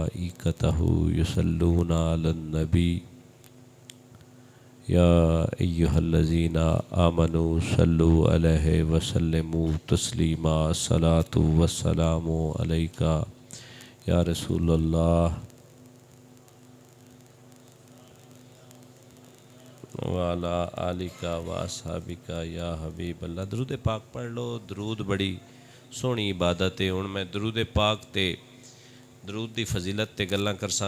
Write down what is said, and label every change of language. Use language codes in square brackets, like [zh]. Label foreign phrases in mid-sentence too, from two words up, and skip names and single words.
[ar] ملائكته يصلون على النبي يا أيها الذين آمنوا صلوا عليه وسلموا تسليما الصلاة والسلام عليك يا رسول الله وعلى آلك وأصحابك يا حبيب الله. [pa] درود پاک پڑھ لو. درود بڑی سوہنی عبادت ہے ہن میں درود پاک تے درود دی فضیلت تے گلاں کرساں.